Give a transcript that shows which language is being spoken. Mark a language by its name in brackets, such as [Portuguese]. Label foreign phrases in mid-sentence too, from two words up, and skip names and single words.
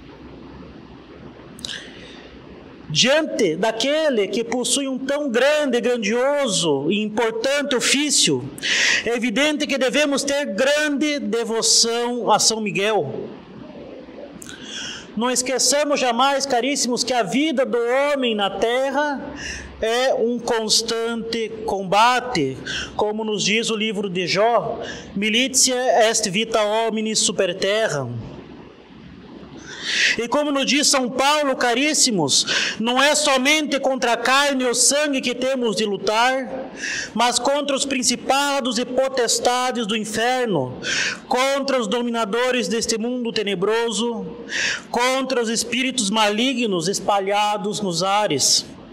[Portuguese] Diante daquele que possui um tão grande, grandioso e importante ofício, é evidente que devemos ter grande devoção a São Miguel. Não esqueçamos jamais, caríssimos, que a vida do homem na terra é um constante combate, como nos diz o livro de Jó: [Latin] militia est vita hominis super terram. [Portuguese] E como nos diz São Paulo, caríssimos, não é somente contra a carne e o sangue que temos de lutar, mas contra os principados e potestades do inferno, contra os dominadores deste mundo tenebroso, contra os espíritos malignos espalhados nos ares.